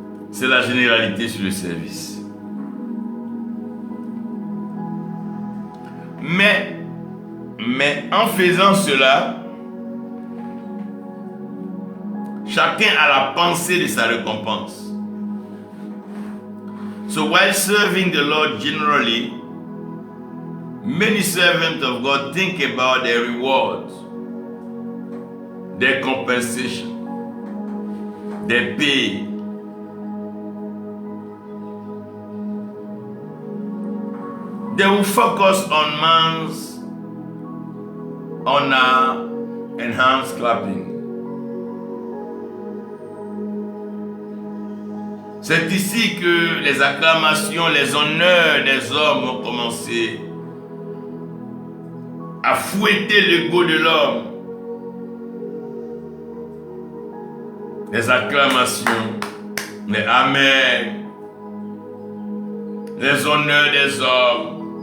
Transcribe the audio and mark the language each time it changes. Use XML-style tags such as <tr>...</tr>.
<fr>C'est la généralité sur le service. Mais en faisant cela, Chacun a la pensée de sa récompense.</fr> <en>So while serving the Lord generally, many servants of God think about their rewards, their compensation, their pay. They will focus on man's honor and hands clapping.</en> <fr>C'est ici que les acclamations, les honneurs des hommes ont commencé à fouetter l'ego de l'homme. Les acclamations, les amen, les honneurs des hommes.</fr>